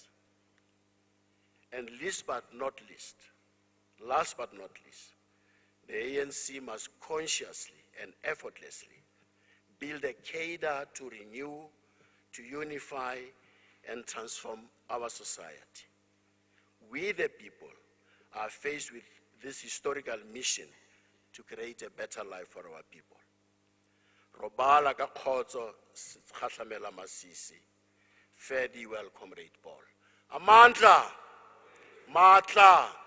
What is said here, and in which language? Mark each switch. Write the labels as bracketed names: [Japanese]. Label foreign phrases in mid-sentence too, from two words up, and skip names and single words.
[English] And last but not least, the ANC must consciously and effortlessly build a cadre to renew, to unify, and transform our society. We, the people, are faced with this historical mission to create a better life for our people. [Southern Sotho] Robala ka khotso kgahlamela masisi. [English] Fare thee well, Comrade Paul. [Zulu] Amandla, matla.